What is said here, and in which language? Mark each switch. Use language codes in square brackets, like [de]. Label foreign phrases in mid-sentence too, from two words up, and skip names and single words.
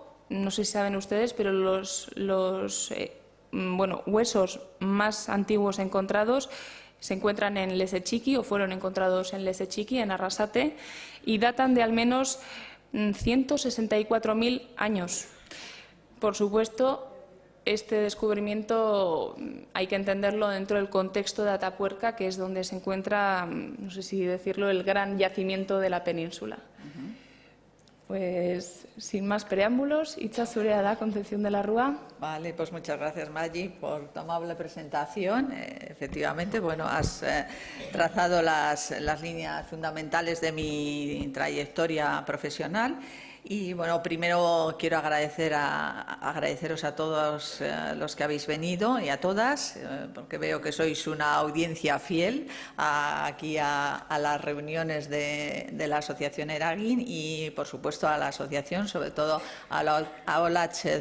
[es] No sé si saben ustedes, pero los huesos más antiguos encontrados se encuentran en Lesechiki o fueron encontrados en Lesechiki, en Arrasate, y datan de al menos 164.000 años. Por supuesto, este descubrimiento hay que entenderlo dentro del contexto de Atapuerca, que es donde se encuentra, no sé si decirlo, el gran yacimiento de la península. Pues sin más preámbulos, [eu] Itza zurea da, Concepción de la Rúa. [es] Vale, pues muchas gracias, Maggi, por tu amable presentación. Efectivamente, bueno, has trazado las líneas fundamentales de mi trayectoria profesional. Y bueno, primero quiero agradeceros a todos los que habéis venido y a todas, porque veo que sois una audiencia fiel aquí a las reuniones de la Asociación Eragin y, por supuesto, a la asociación, sobre todo a Olatz